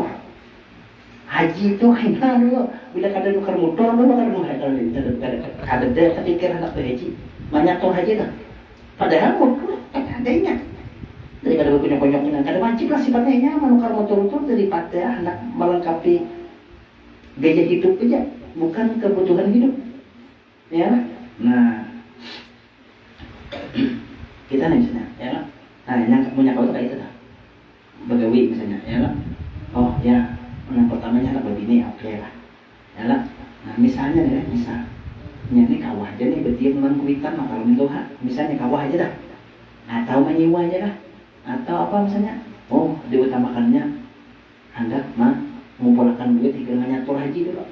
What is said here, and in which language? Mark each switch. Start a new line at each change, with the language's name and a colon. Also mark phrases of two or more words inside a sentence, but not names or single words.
Banjar: Haji itu kayak dulu, bila kada nukar motor dulu kada ada kepikiran nak haji, banyak tuh haji lah. Padahal motor kada adanya. Daripada berkonyok-konyok kada wajib lah sifatnya menukar motor itu daripada hendak melengkapi gaya hidup aja, bukan kebutuhan hidup. Ya, nah kita nih misalnya, ya kan? Nah, yang punya kau kayak itu dah. Begawi misalnya, ya kan? Yang pertamanya anak begini, oke lah, ya kan? Nah, misalnya nih, ini kawah aja nih, berdiam dengan kuitan, maka kalau itu misalnya kawah aja dah, atau menyewa aja dah, atau apa misalnya, diutamakannya hendak mengumpulkan duit dengan nyatur haji dulu.